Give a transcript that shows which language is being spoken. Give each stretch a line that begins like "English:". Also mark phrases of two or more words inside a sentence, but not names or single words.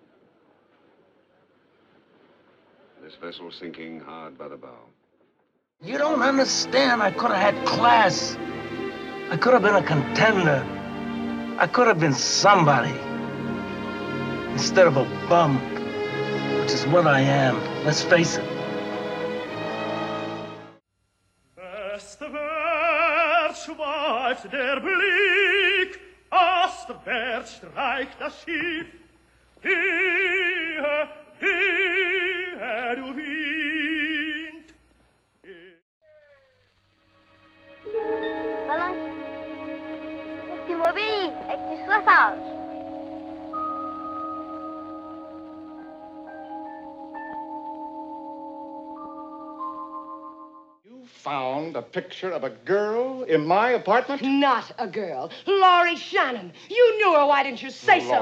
English: This vessel sinking hard by the bow. You don't understand. I could have had class. I could have been a contender. I could have been somebody. Instead of a bum, which is what I am. Let's face it.
German: Westwärts schweift der Blick, ostwärts streicht das Schiff. Hier, hier, du Wind.
French: Voilà. Tu m'obéis et tu sois sage.
English: Found a picture of a girl in my apartment? Not a girl. Laurie Shannon. You knew her. Why didn't you say so?